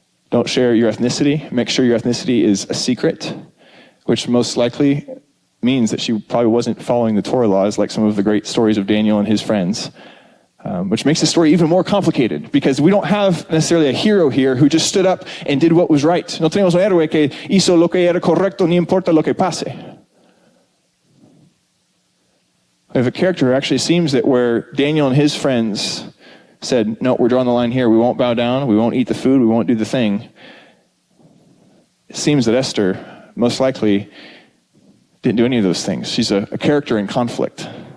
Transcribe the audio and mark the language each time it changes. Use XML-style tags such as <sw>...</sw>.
<en>Don't share your ethnicity. Make sure your ethnicity is a secret, which most likely means that she probably wasn't following the Torah laws like some of the great stories of Daniel and his friends, which makes the story even more complicated because we don't have necessarily a hero here who just stood up and did what was right.</en> <es>No tenemos un héroe que hizo lo que era correcto, ni importa lo que pase.</es> <en>We have a character who actually seems that where Daniel and his friends said, no, we're drawing the line here. We won't bow down. We won't eat the food. We won't do the thing. It seems that Esther most likely didn't do any of those things. She's a character in conflict.</en>